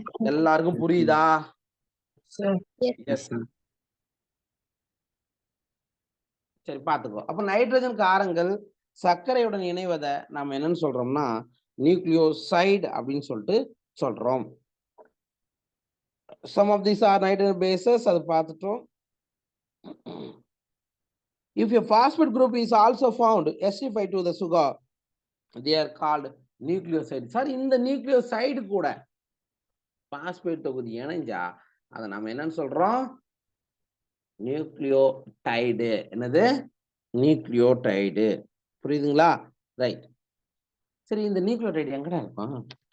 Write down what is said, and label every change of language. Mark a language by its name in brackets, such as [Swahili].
[Tamil] எல்லாருக்கும் புரியுதா? [English] Yes, sir. [Tamil] சரி, பாத்துக்கோ. அப்ப நைட்ரஜன் காரங்கள் சர்க்கரையுடன் இணைவதை நாம என்னன்னு சொல்றோம்னா நியூக்ளியோசைடு அப்படின்னு சொல்லிட்டு சொல்றோம். [English] Some of these are nitrogen bases, [Tamil] அது பார்த்துட்டோம். [English] If a phosphate group is also found acidified to the sugar, they are called nucleoside. [Tamil] Sir, இந்த நியூக்ளியோசைடு கூட பாஸ்பேட் தொகுதி இணைஞ்சா அதை நம்ம என்னன்னு சொல்றோம்? நியூக்ளியோடைடு. என்னது? நியூக்ளியோடைடு. புரியுதுங்களா? ரைட். சரி, இந்த நியூக்ளியோடைடு எங்கடா இருக்கும்?